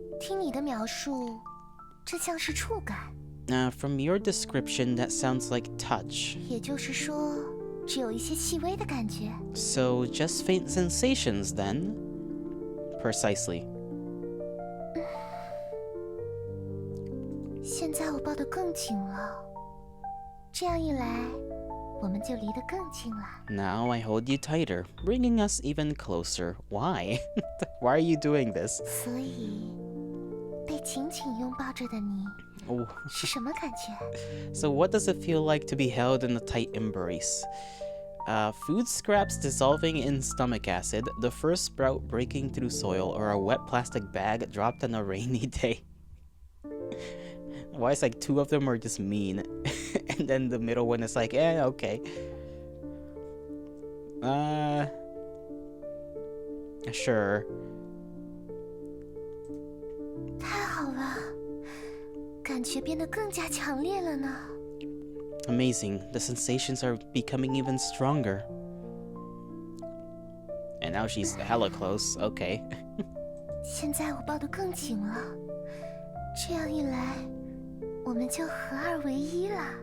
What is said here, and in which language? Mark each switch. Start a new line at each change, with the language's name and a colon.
Chinese: 听你的描述，这像是触感，
English: From your description, that sounds like touch.
Chinese: 也就是说，只有一些细微的感觉。
English: So, just faint sensations then? Precisely.
Chinese: 现在我抱得更紧了，这样一来，我们就离得更近了。
English: Now I hold you tighter, bringing us even closer. Why? Why are you doing this?
Chinese: 所以，被紧紧拥抱着的你
English: Oh.
Chinese: 是什么感觉？
English: So what does it feel like to be held in a tight embrace? Food scraps dissolving in stomach acid, the first sprout breaking through soil, or a wet plastic bag dropped on a rainy day. Why is like two of them are just mean, and then the middle one is like, okay. Sure.
Chinese: 太好了，感觉变得更加强烈了呢。
English: Amazing. The sensations are becoming even stronger. And now she's hella close. Okay.
Chinese: 现在我抱得更紧了，这样一来，我们就合二为一了。